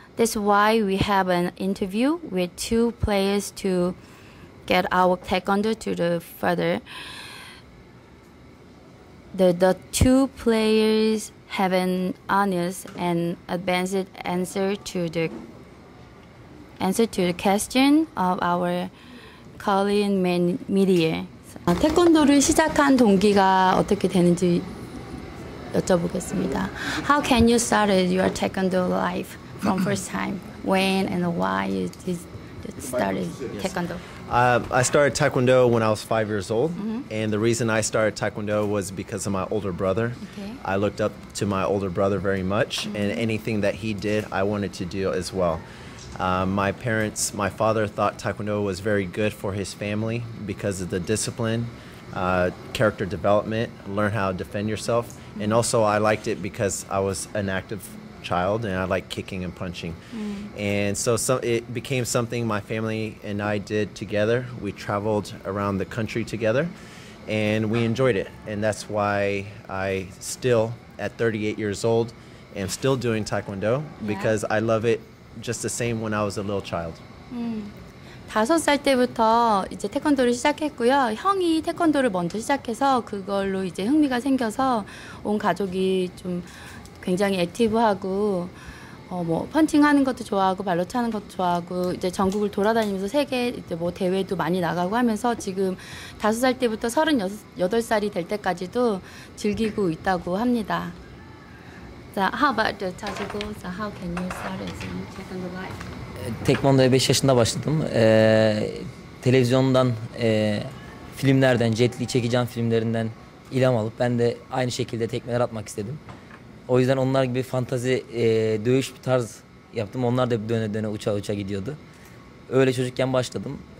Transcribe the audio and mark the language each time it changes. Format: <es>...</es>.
<en>That's why we have an interview with two players to get our Taekwondo to the further. The two players have an honest and advanced answer to the question of our Korean media.</en> <ko>태권도를 시작한 동기가 어떻게 되는지 여쭤보겠습니다.</ko> <en>How can you start your Taekwondo life from first time? When and why you started Taekwondo? I started Taekwondo when I was 5 years old, and the reason I started Taekwondo was because of my older brother. Okay. I looked up to my older brother very much, and anything that he did, I wanted to do as well. My father thought Taekwondo was very good for his family because of the discipline, character development, learn how to defend yourself, and also I liked it because I was an active child and I like kicking and punching. And so it became something my family and I did together. We traveled around the country together and we enjoyed it, and that's why I still at 38 years old am still doing Taekwondo, because I love it just the same when I was a little child.</en> <ko>5살 때부터 이제 태권도를 시작했고요. 형이 태권도를 먼저 시작해서 그걸로 이제 흥미가 생겨서 온 가족이 좀 굉장히 액티브하고 뭐 펀칭하는 것도 좋아하고 발로 차는 것도 좋아하고 이제 전국을 돌아다니면서 세계 이제 뭐 대회도 많이 나가고 하면서 지금 5살 때부터 38살이 될 때까지도 즐기고 있다고 합니다.</ko> <en>So how about the Tazegul? So how can you start as a Taekwondo life?</en> <tr>Tekvando'ya 5 yaşında başladım. Televizyondan, filmlerden, Jet Li çekeceğim filmlerinden ilham alıp ben de aynı şekilde tekmeler atmak istedim. O yüzden onlar gibi fantazi dövüş bir tarz yaptım. Onlar da döne döne uça uça gidiyordu. Öyle çocukken başladım.</tr>